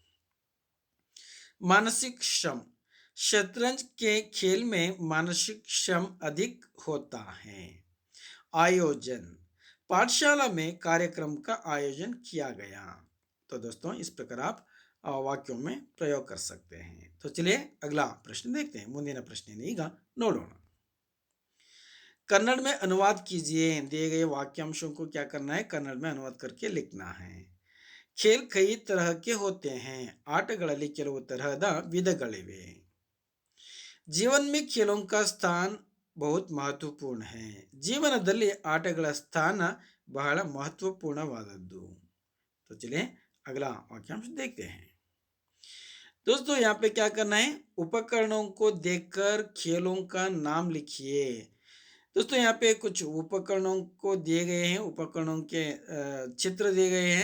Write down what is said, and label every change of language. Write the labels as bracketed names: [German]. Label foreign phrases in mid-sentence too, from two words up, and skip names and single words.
[Hindi] मानसिक श्रम, शतरंज के खेल में मानसिक श्रम अधिक होता है। आयोजन, पाठशाला में कार्यक्रम का आयोजन किया गया। तो दोस्तों इस प्रकार आप वाक्यों में प्रयोग कर सकते हैं। तो चलिए अगला प्रश्न देखते हैं। [Kannada] ಮುಂದಿನ ಪ್ರಶ್ನೆಯನ್ನು ಈಗ ನೋಡೋಣ। [Hindi] कन्नड़ में अनुवाद कीजिए। दिए गए वाक्यांशों को क्या करना है? कन्नड़ में अनुवाद करके लिखना है। खेल कई तरह के होते हैं। [Kannada] ಆಟಗಳಲ್ಲಿ ಕೆಲವು ತರಹದ ವಿಧಗಳಿವೆ। [Hindi] जीवन में खेलों का स्थान बहुत महत्वपूर्ण है। [Kannada] ಜೀವನದಲ್ಲಿ ಆಟಗಳ ಸ್ಥಾನ ಬಹಳ ಮಹತ್ವಪೂರ್ಣವಾದದ್ದು। [Hindi] तो चलिए अगला वाक्यांश देखते हैं। दोस्तों यहाँ पे क्या करना है? उपकरणों को देखकर खेलों का नाम लिखिए। दोस्तों यहाँ पे कुछ उपकरणों को दिए गए हैं, उपकरणों के चित्र दिए गए हैं।